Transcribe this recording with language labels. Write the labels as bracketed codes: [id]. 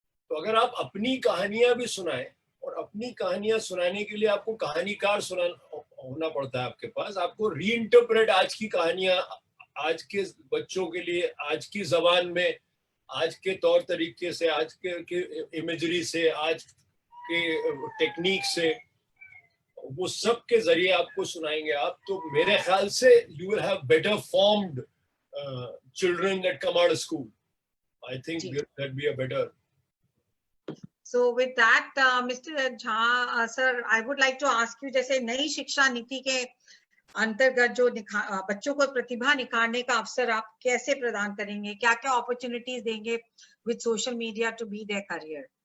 [hi] तो अगर आप अपनी कहानियां भी सुनाएं, और अपनी कहानियां सुनाने के लिए आपको कहानीकार होना पड़ता है आपके पास, आपको रीइंटरप्रेट आज की कहानियां आज के बच्चों के लिए, आज की जबान में, आज के तौर तरीके से, आज के इमेजरी से, आज के टेक्निक से, वो सब के जरिए आपको सुनाएंगे आप, तो मेरे ख्याल से [en] You will have better formed children that come out of school. I think that'd be a better. So with that, Mr. [hi] Jha, [en] sir, I would like to ask you, [hi] जैसे नई शिक्षा नीति के अंतर्गत जो बच्चों को प्रतिभा निखारने का अवसर आप कैसे प्रदान करेंगे, क्या क्या अपॉर्चुनिटीज देंगे [en] with social media to be their career?